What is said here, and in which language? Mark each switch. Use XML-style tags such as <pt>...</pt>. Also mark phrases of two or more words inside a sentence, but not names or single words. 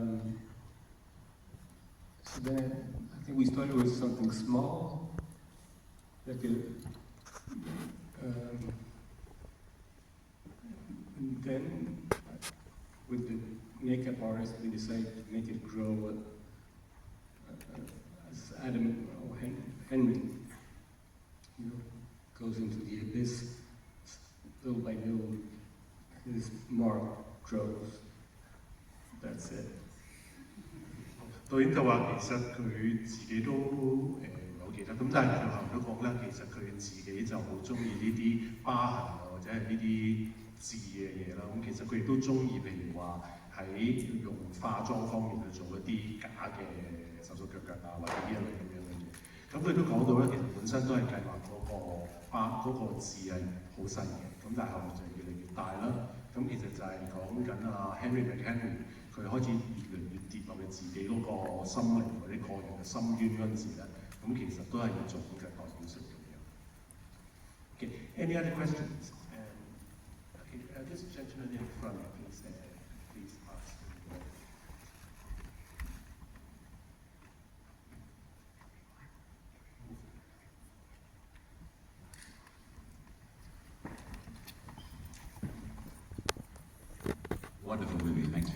<en>So then I think we started with something small, like and then, with the makeup artist, we decided to make it grow as Adam or Henry, goes into the abyss. Little by little, his mark grows. That's it.</en> <yue>導演就話其實佢自己都唔係好記得，咁但係最後都講啦，其實佢自己就好中意呢啲疤痕啊，或者係呢啲字嘅嘢啦。咁其實佢亦都中意，譬如話喺用化妝方面去做一啲假嘅手手腳腳啊，或者呢一類咁樣嘅嘢。咁佢都講到咧，其實本身都係計劃嗰個字係好細嘅，咁但係後面就越嚟越大啦。咁其實就係講緊啊 Henry McHenry 佢開始越嚟越跌落去自己嗰個心靈或者個人嘅深淵嗰陣時咧，咁其實都係要做咁嘅代表性咁樣。</yue> <en>Okay, any other questions? Okay, this gentleman in front, please ask. Wonderful movie, thank you.</en>